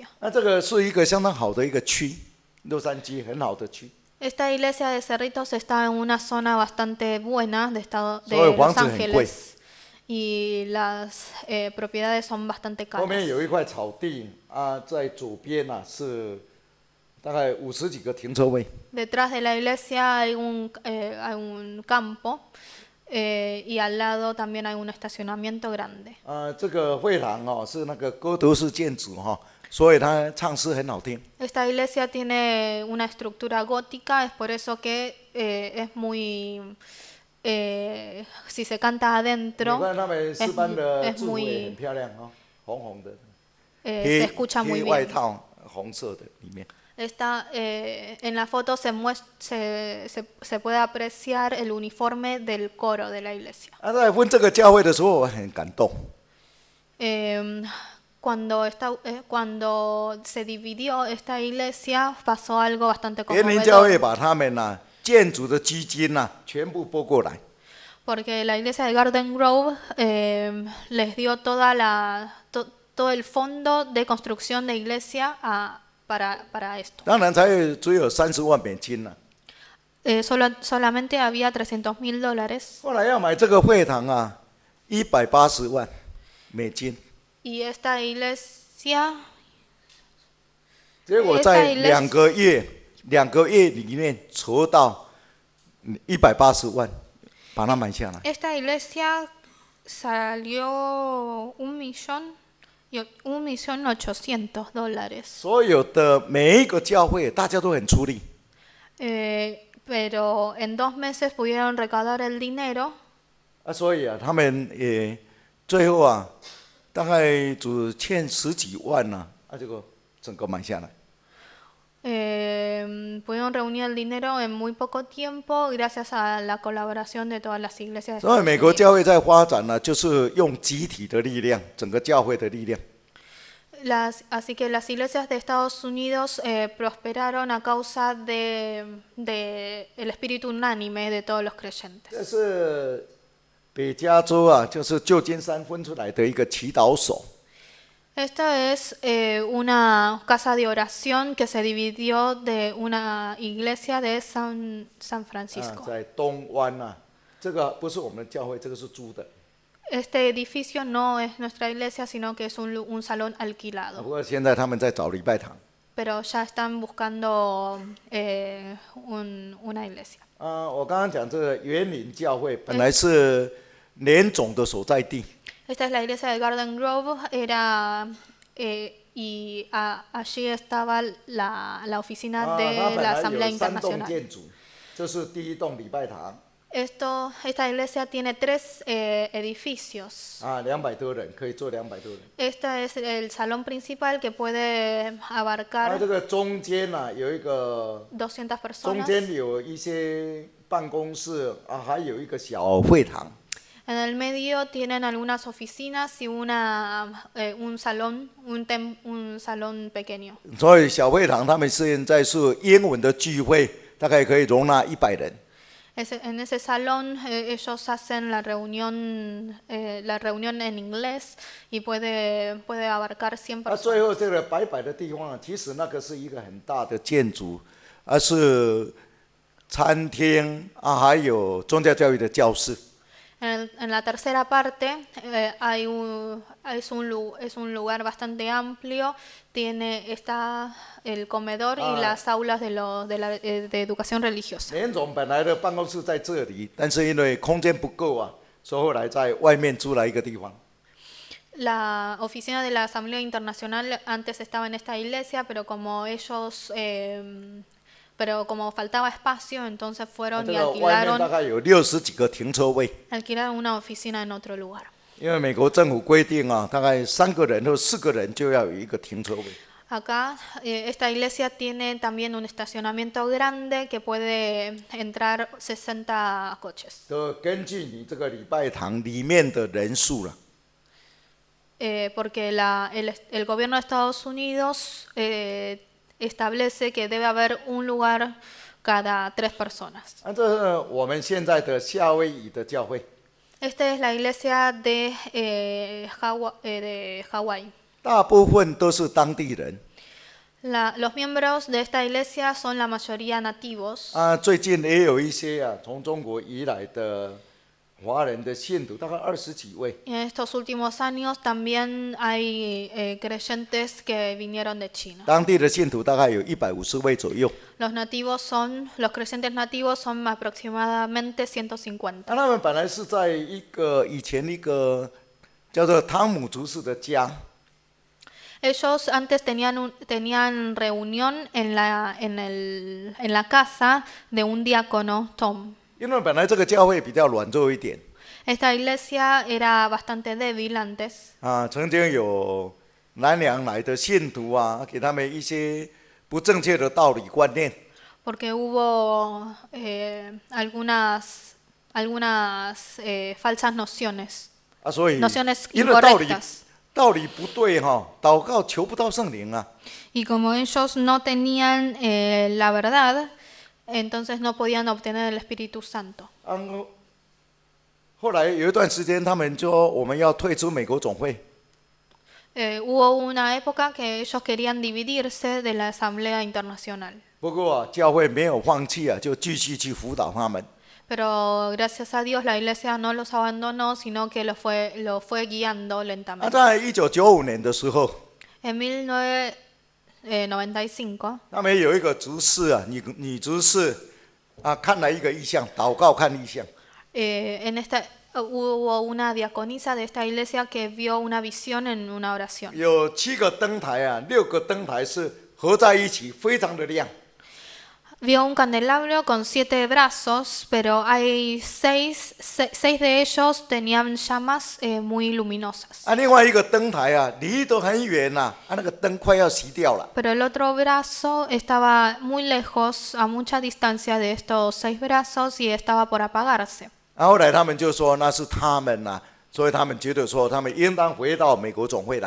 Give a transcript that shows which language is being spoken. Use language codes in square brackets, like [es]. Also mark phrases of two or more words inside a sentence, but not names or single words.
[zh] 那这个是一个相当好的一个区，洛杉矶很好的区。 [es] Esta iglesia de Cerritos está en una zona bastante buena de Los Los Ángeles y las propiedades son bastante [zh] 后面 [es] caras. [zh] 有一块草地啊，在左边啊是大概50几个停车位。 [es] Detrás de la iglesia hay un campo y al lado también hay un estacionamiento grande. [zh] 这个会堂哦是那个哥德式建筑哈，所以它唱诗很好听。 [es] Esta iglesia tiene una estructura gótica, es por eso que es muy... si se canta [zh] 你 [es] adentro, [zh] 看他们诗班的 [es] es [zh] 字幕也 [es] muy [zh] 很漂亮哦，红红的， [es] se escucha muy [zh] 外 [es] bien. [zh] 套红色的里面。 [es] En la foto se puede apreciar el uniforme del coro de la iglesia. [zh] 在分这个教会的时候，我很感动。 [es] cuando se dividió esta iglesia pasó algo bastante [zh] 别人教会 [es] conmovedor, [zh] 把他们建筑的基金全部拨过来， [es] porque la iglesia de Garden Grove les dio todo el fondo de construcción de iglesia para esto. [zh] 当然只有30万美金了。 [es] Solamente había $300,000 [zh] 后来要买这个会堂180万美金， [es] y esta iglesia [zh] 结果在2个月里面筹到180万，把它买下来。 [es] Esta iglesia salió $1,800,000. [zh] 所有的每一个教会，大家都很出力。 [es] Pero en 2 meses pudieron recaudar el dinero. [zh] 所以他们也最后大概只欠10几万这个整个买下来。 [es] Pudieron reunir el dinero en muy poco tiempo gracias a la colaboración de todas las iglesias de [zh] 所以 [es] Estados [zh] 美国 [es] Unidos. [zh] 教会在发展就是用集体的力量，整个教会的力量。 [es] Así que las iglesias de Estados Unidos prosperaron a causa del espíritu unánime de todos los [zh] 这 [es] creyentes. [zh] 是北加州就是旧金山分出来的一个祈祷所。 [es] Esta es una casa de oración que se dividió de una iglesia de San Francisco. [zh] 在东湾这个不是我们的教会，这个是租的。 [es] Este edificio no es nuestra iglesia, sino que es un salón [zh] 不 [es] alquilado. [zh] 过现在他们在找礼拜堂。 [es] Pero ya están buscando una iglesia. [zh] 我刚刚讲这个园林教会本来是联总的所在地。 [es] Esta es la iglesia de Garden Grove, y allí estaba la oficina [zh] 它 [es] de [zh] 本 [es] la [zh] 来 [es] Asamblea [zh] 有3栋 [es] Internacional. [zh] 建筑，这是第一栋礼拜堂。 [es] Esta iglesia tiene 3 edificios. [zh] 200 多人可以坐200多人。 [es] Este es el salón principal que puede [zh] 它 [es] abarcar [zh] 这个中间有一个， [es] 200 [zh] 中 [es] personas. [zh] 间有一些办公室还有一个小会堂。 [es] En el medio tienen algunas oficinas y un salón, un salón pequeño. [zh] 所以小会堂他们现在是英文的聚会，大概可以容纳100人。 [es] En ese salón ellos hacen la reunión en inglés y puede abarcar 100 [zh] 最 [es] personas. [zh] 后这个白白的地方其实那个是一个很大的建筑，是餐厅还有宗教教育的教室。 [es] En la tercera parte es un lugar bastante amplio, está el comedor y las aulas de educación religiosa. [zh] 联总本来的办公室在这里，但是因为空间不够所以后来在外面租了一个地方。 [es] La oficina de la Asamblea Internacional antes estaba en esta iglesia, pero como faltaba espacio, entonces fueron y [zh] 外面大概有60几个停车位。 [es] alquilaron una oficina en otro lugar. [zh] 因为美国政府规定大概3个人或4个人就要有一个停车位。 [es] Acá esta iglesia tiene también un estacionamiento grande que puede entrar 60 coches. [zh] 都根据你这个礼拜堂里面的人数了。 [es] Porque el gobierno de Estados Unidos establece que debe haber un lugar cada 3 personas. [zh] 这是我们现在的夏威夷的教会。 [es] Esta es la iglesia de Hawái. [zh] 大部分都是当地人。 [es] Los miembros de esta iglesia son la mayoría nativos. [zh] 最近也有一些从中国移来的华人的信徒，大概20几位。 [es] En estos últimos años también hay creyentes que vinieron de China. [zh] 当地的信徒大概有150位左右。 [es] Los creyentes nativos son aproximadamente 150. [zh] 他们本来是在以前一个叫做汤姆族式的家。 [es] Ellos antes tenían reunión en la casa de un diácono, Tom. [zh] 因为本来这个教会比较软弱一点。 [es] Esta iglesia era bastante débil antes. [zh] 曾经有南洋来的信徒给他们一些不正确的道理观念。 [es] Porque hubo algunas falsas nociones. [zh] 所以 [es] Nociones [zh] 因为道理 [es] incorrectas. [zh] 道理不对哈，祷告求不到圣灵啊。 [es] Y como ellos no tenían la verdad, entonces no podían obtener el Espíritu Santo. [zh] 后来有一段时间，他们说我们要退出美国总会， [es] Hubo una época que ellos querían dividirse de la Asamblea Internacional. [zh] 不过教会没有放弃啊，就继续去辅导他们。 [es] Pero gracias a Dios la iglesia no los abandonó, sino que lo fue guiando [zh] 那 [es] lentamente. [zh] 在1995年的时候， [es] En 1995, [zh] 他们有一个执事啊，女执事啊，看了一个异象，祷告看异象。 [es] hubo una diaconisa de esta iglesia que vio una visión en una oración. [zh] 有7个灯台啊，6个灯台是合在一起，非常的亮。 [es] Vio un candelabro con 7 brazos, pero hay 6 de ellos tenían llamas muy luminosas. [zh] 啊，另外一个灯台啊，离得很远呐，啊，那个灯快要熄掉了。 [es] Pero el otro brazo estaba muy lejos, a mucha distancia de estos 6 brazos y estaba por apagarse. [zh] 啊，后来他们就说那是他们呐，所以他们觉得说他们应当回到美国总会来。